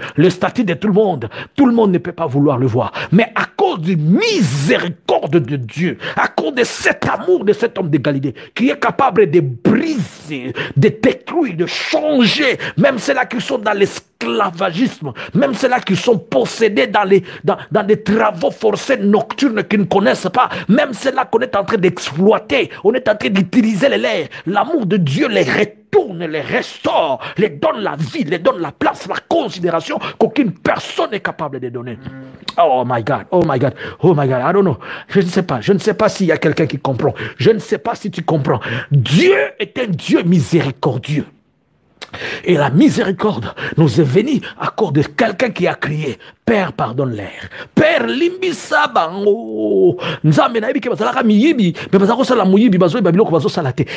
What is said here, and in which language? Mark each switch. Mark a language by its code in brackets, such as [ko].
[fr] Le statut de tout le monde ne peut pas vouloir le voir. Mais à cause du miséricorde de Dieu, à cause de cet amour de cet homme de Galilée, qui est capable de briser, de détruire, de changer, même ceux-là qui sont dans l'esclavagisme, même ceux-là qui sont possédés dans des travaux forcés nocturnes qu'ils ne connaissent pas, même ceux-là qu'on est en train d'exploiter, on est en train d'utiliser les lèvres. L'amour de Dieu les retourne, les restaure, les donne la vie, les donne la place, la considération qu'aucune personne n'est capable de donner. [en] Oh my God, oh my God, oh my God, I don't know. [fr] Je ne sais pas s'il y a quelqu'un qui comprend. Je ne sais pas si tu comprends. Dieu est un Dieu miséricordieux. Et la miséricorde nous est venue à cause de quelqu'un qui a crié, Père, pardonne-leur. [ln] Père, limbisa bango. Nzambe na yebi ke bazalaka miyibi, mais bazako sala muyibi bazo babilo ko bazo salate.